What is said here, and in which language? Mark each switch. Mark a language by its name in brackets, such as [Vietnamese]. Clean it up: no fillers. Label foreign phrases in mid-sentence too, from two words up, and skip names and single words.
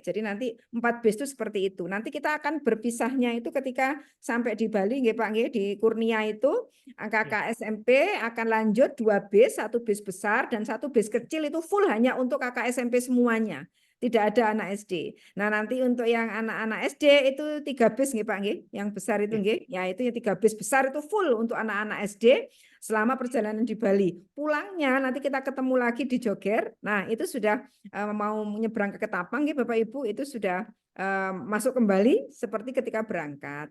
[Indonesian] Jadi nanti 4 bis itu seperti itu. Nanti kita akan berpisahnya itu ketika sampai di Bali nggih Pak nggih, di Kurnia itu kakak SMP akan lanjut 2 bis, 1 bis besar dan 1 bis kecil itu full hanya untuk kakak SMP semuanya. Tidak ada anak SD. Nah, nanti untuk yang anak-anak SD itu 3 bis nggih Pak nggih. Yang besar itu nggih. Ya itu 3 bis besar itu full untuk anak-anak SD selama perjalanan di Bali. Pulangnya nanti kita ketemu lagi di Joger. Nah, itu sudah mau menyeberang ke Ketapang nggih Bapak Ibu, itu sudah masuk kembali seperti ketika berangkat.